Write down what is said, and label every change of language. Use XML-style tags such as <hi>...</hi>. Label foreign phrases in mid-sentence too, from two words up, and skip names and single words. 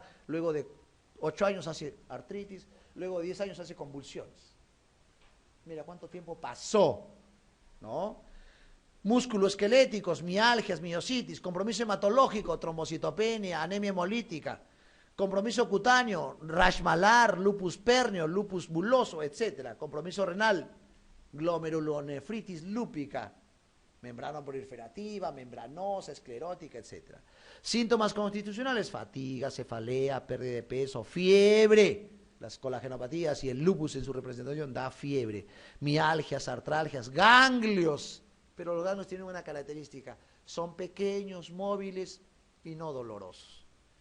<es>Luego de 8 años hace artritis. Luego de 10 años hace convulsiones. Mira cuánto tiempo pasó, ¿no? Musculoesqueléticos, mialgias, miositis, compromiso hematológico, trombocitopenia, anemia hemolítica, compromiso cutáneo, rash malar, lupus pernio, lupus buloso, etcétera. Compromiso renal, glomerulonefritis lúpica, membrana proliferativa, membranosa, esclerótica, etcétera. Síntomas constitucionales, fatiga, cefalea, pérdida de peso, fiebre. Las colagenopatías y el lupus en su representación da fiebre, mialgias, artralgias, ganglios, pero los ganglios tienen una característica, son pequeños, móviles y no dolorosos, ¿no?</es>